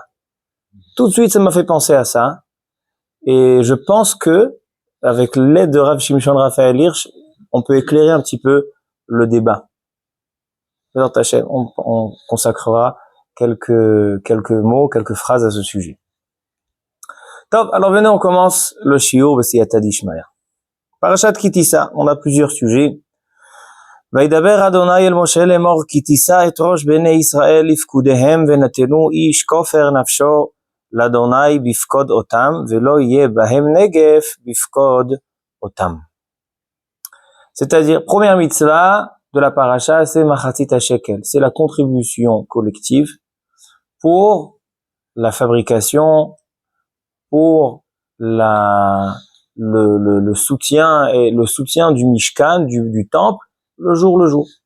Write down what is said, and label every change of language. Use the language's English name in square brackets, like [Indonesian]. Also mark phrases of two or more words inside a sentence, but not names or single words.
[French] Tout de suite, ça m'a fait penser à ça. Et je pense que, avec l'aide de Rav Shimshon Raphaël Hirsch, on peut éclairer un petit peu le débat. Dans ta chaîne, on consacrera quelques mots, quelques phrases à ce sujet. Top, alors venez, on commence le [Hebrew] שיעור בסייעתא דישמעאל. [French] Parashat Ki Tissa, on a plusieurs sujets. [Hebrew] וידבר אדוני אל משה לאמר כי תשא את ראש בני ישראל לפקודיהם ונתנו איש כופר נפשו לאדוני בפקוד אותם ולא יהיה בהם נגף בפקוד אותם. [French] C'est-à-dire, première mitzvah de la paracha, c'est [Hebrew] מחצית השקל. [French] C'est la contribution collective pour la fabrication, pour le soutien et le soutien du Mishkan, du temple, le jour.